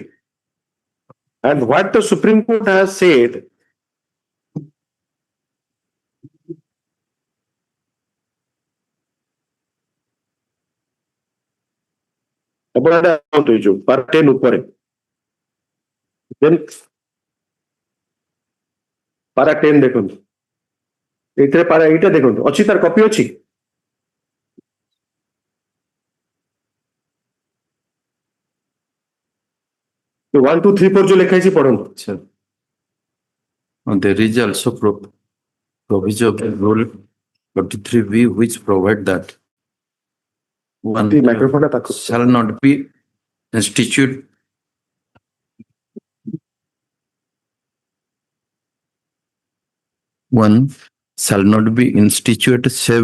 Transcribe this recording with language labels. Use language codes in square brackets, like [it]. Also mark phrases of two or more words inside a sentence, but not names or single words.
[en] And what the Supreme Court has said about part 10 upare. Then para 10 [or] ଦେଖନ୍ତୁ ଏଇଥିରେ para ଏଇଟା ଦେଖନ୍ତୁ ଅଛି ତାର କପି ଅଛି 1 2 3 4 जो ଲେଖା ହେଇଛି ପଢନ୍ତୁ [en] there is also provision of Rule 43B which provide that one shall not be instituted one shall not be instituted save